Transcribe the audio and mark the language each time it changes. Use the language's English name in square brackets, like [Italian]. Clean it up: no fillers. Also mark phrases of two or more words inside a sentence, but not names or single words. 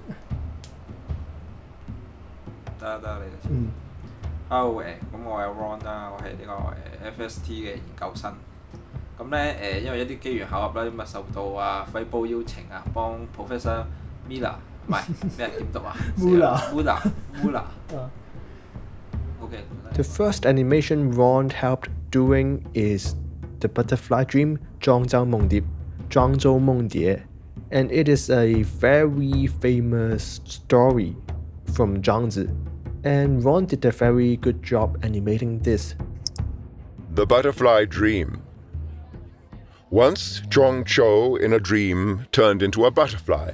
[Cantonese] 得你先。Hello 咁我係 Ron 啦，我係呢個FST 嘅研究生。咁咧因為一啲機緣巧合啦，咁啊受到Faibro 邀請啊，幫 Professor Miller 唔係咩點讀啊 ？Muller。Okay. [English] The first animation Ron helped doing is the Butterfly Dream 莊周夢蝶, and it is a very famous story from Zhangzi, and Ron did a very good job animating this. The Butterfly Dream. Once Zhongzhou in a dream turned into a butterfly.